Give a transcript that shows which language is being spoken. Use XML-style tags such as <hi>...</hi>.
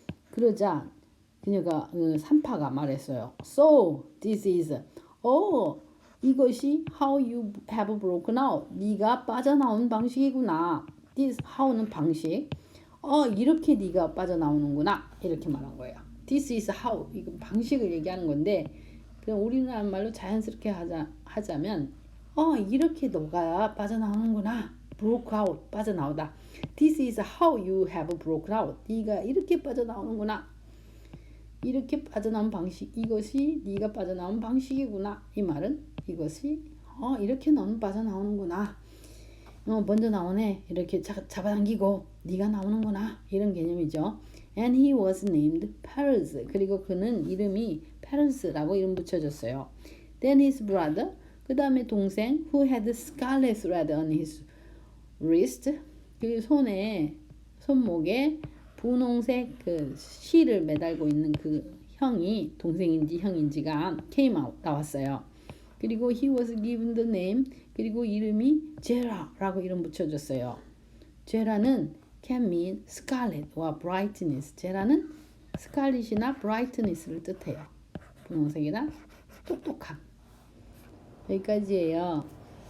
<ko>그러자 그녀가 산파가 말했어요.</ko> <en>So this is,</en> <ko>이것이</ko> <en>how you have broken out,</en> <ko>네가 빠져나온 방식이구나.</ko> <en>This how는 방식.</en> <ko>이렇게 네가 빠져나오는구나, 이렇게 말한 거예요.</ko> <en>This is how,</en> <ko>이건 방식을 얘기하는 건데 그냥 우리나라 말로 자연스럽게 하자면 이렇게 너가 빠져나오는구나.</ko> <en>broke out,</en> <ko>빠져나오다.</ko> <en>This is how you have broken out.</en> <ko>네가 이렇게 빠져나오는구나. 이렇게 빠져나온 방식, 이것이 네가 빠져나온 방식이구나. 이 말은 이것이 이렇게 너는 빠져나오는구나. 먼저 나오네. 이렇게 잡아당기고 네가 나오는구나. 이런 개념이죠.</ko> <en>And he was named Perez.</en> <ko>그리고 그는 이름이 페르스라고 이름 붙여줬어요.</ko> <en>Then his brother,</en> <ko>그 다음에 동생,</ko> <en>who had scarlet thread on his wrist,</en> <ko>그 손목에 분홍색 그 실을 매달고 있는 그 형이 동생인지 형인지가</ko> <en>came out,</en> <ko>나왔어요. 그리고</ko> <en>he was given the name,</en> <ko>그리고 이름이 제라라고 이름 붙여줬어요. 제라는</ko> <en>can mean scarlet와 brightness.</en> <ko>제라는 스칼릿이나 brightness를 뜻해요. 분홍색이나 똑똑함. 여기까지예요.</ko>